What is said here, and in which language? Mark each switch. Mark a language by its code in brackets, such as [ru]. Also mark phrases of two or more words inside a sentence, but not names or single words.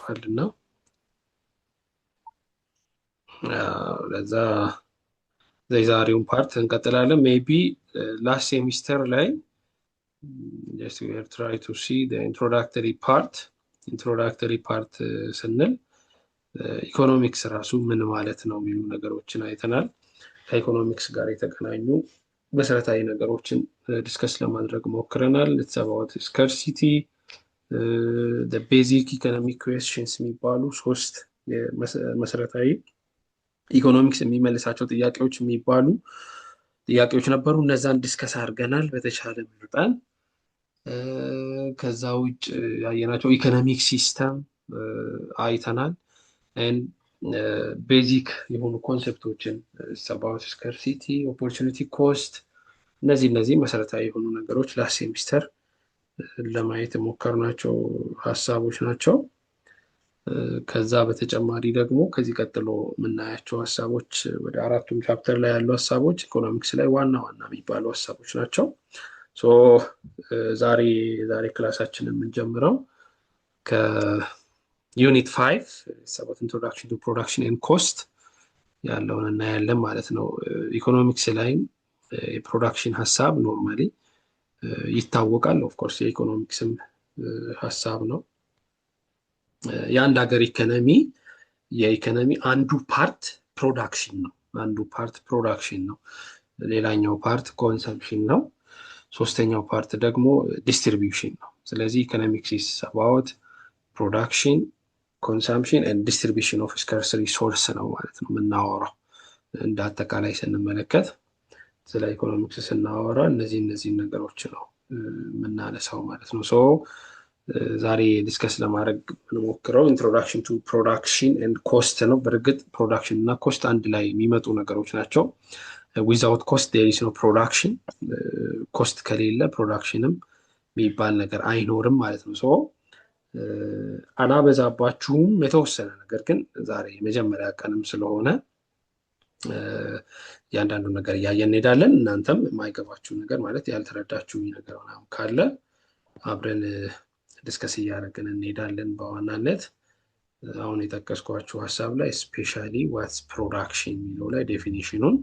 [am] አልፏልና ለዛ የዛሬውን ፓርት እንቀጥላለን [en] maybe last semester [am] ላይ [en] just we are try to see the introductory part [am] ስንል ኢኮኖሚክስ ራሱ ምን ማለት ነው የሚሉ ነገሮችን አይተናል ከኢኮኖሚክስ ጋር የተገናኙ መሰረታዊ ነገሮችን ዲስከስ ለማድረግ ሞክረናል [en] it's about scarcity the basic economic questions [am] የሚባሉ ሶስት መሰረታዊ ኢኮኖሚክስ የሚመልሳቸው ጥያቄዎች የሚባሉ ጥያቄዎች ነበሩ እነዛን ዲስከስ አድርገናል በተቻለ መጠን ከዛ ውጭ ያየናቸው [en] economic system [am] አይተናል and ቤዚክ የሆኑ ኮንሰፕቶችን about [en] scarcity opportunity cost [am] እነዚህ መሰረታዊ የሆኑ ነገሮች [en] last semester [am] ለማየት ሞከርናቸው ሐሳቦች ናቸው ከዛ በተጨማሪ ደግሞ ከዚህ ቀጥሎ የምናያቸው ሐሳቦች ወደ አራቱም ቻፕተር ላይ ያሉ ሐሳቦች ኢኮኖሚክስ ላይ ዋና የሚባሉ ሐሳቦች ናቸው ሶ ዛሬ ክላሳችንን የምንጀምረው ከዩኒት 5 [en] about introduction to production and cost [am] ያለውን እናያለን ማለት ነው ኢኮኖሚክስ ላይ የፕሮዳክሽን ሐሳብ ኖርማሊ ይታወቃል [en] of course [am] የኢኮኖሚክስም ሐሳብ ነው የአንድ ሀገር የኢኮኖሚ አንዱ ፓርት ፕሮዳክሽን ነው ሌላኛው ፓርት ኮንሰምፕሽን ነው ሶስተኛው ፓርት ደግሞ ዲስትሪቢዩሽን ነው ስለዚህ ኢኮኖሚክስ [en] is about production consumption and distribution of scarce resource [am] ነው ማለት ነው የምናወራው እንደ አጠቃላይ ስንመለከት ስለ ኢኮኖሚክስ ስናወራ እነዚህ ነገሮች ነው የምናነሳው ማለት ነው ሶ ዛሬ ዲስከስ ለማድረግ እንሞክረው [en] introduction to production and cost [am] ነው በርግጥ ፕሮዳክሽን እና ኮስት አንድ ላይ የሚመጡ ነገሮች ናቸው [en] without cost there is no production [am] ኮስት ከሌለ ፕሮዳክሽንም የሚባል ነገር አይኖርም ማለት ነው ሶ አናበዛባችሁም የተወሰነ ነገር ግን ዛሬ የመጀመሪያ ቀንም ስለሆነ ያንዳንዱ ነገር ያያየን እንሄዳለን እናንተም የማይገባችሁ ነገር ማለት ያልተረዳችሁ ነገር ካለ አብረን ዲስከስ እያደረግን እንሄዳለን በዋናነት አሁን የጠቀስኳችሁ ሐሳብ ላይ ስፔሻሊ [en] what's production [am] የሚለው ላይ ዴፊኒሽኑን